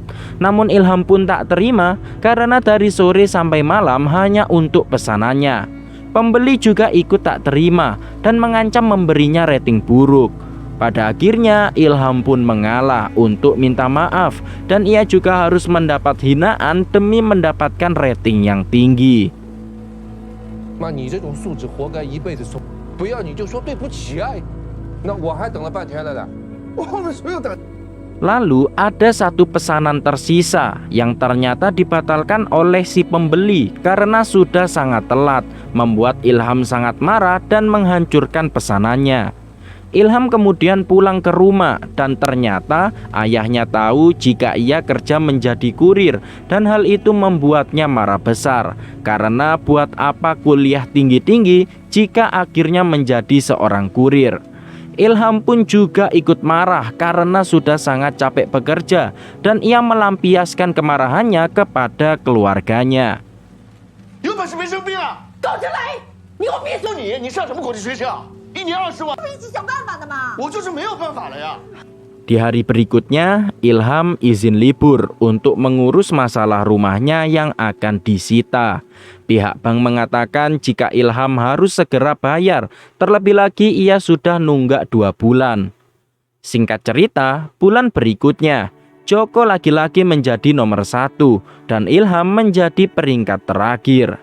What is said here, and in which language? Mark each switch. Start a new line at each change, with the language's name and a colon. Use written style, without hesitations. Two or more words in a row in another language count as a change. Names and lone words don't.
Indonesian: Namun Ilham pun tak terima karena dari sore sampai malam hanya untuk pesanannya. Pembeli juga ikut tak terima dan mengancam memberinya rating buruk. Pada akhirnya Ilham pun mengalah untuk minta maaf, dan ia juga harus mendapat hinaan demi mendapatkan rating yang tinggi.
Chinese: 妈，你这种素质活该一辈子受，不要你就说对不起啊！那我还等了半天了呢。我们所有的
Indonesian: Lalu ada satu pesanan tersisa yang ternyata dibatalkan oleh si pembeli karena sudah sangat telat, membuat Ilham sangat marah dan menghancurkan pesanannya. Ilham kemudian pulang ke rumah dan ternyata ayahnya tahu jika ia kerja menjadi kurir, dan hal itu membuatnya marah besar, karena buat apa kuliah tinggi-tinggi jika akhirnya menjadi seorang kurir. Ilham pun juga ikut marah karena sudah sangat capek bekerja, dan ia melampiaskan kemarahannya kepada keluarganya.
Chinese: 有本事别生病啊！高志磊，你给我闭嘴！就你上什么国际学校？1年20万，一起想办法的嘛。我就是没有办法了呀。
Indonesian: Di hari berikutnya, Ilham izin libur untuk mengurus masalah rumahnya yang akan disita. Pihak bank mengatakan jika Ilham harus segera bayar, terlebih lagi ia sudah nunggak 2 bulan. Singkat cerita, bulan berikutnya, Joko lagi-lagi menjadi nomor 1 dan Ilham menjadi peringkat terakhir.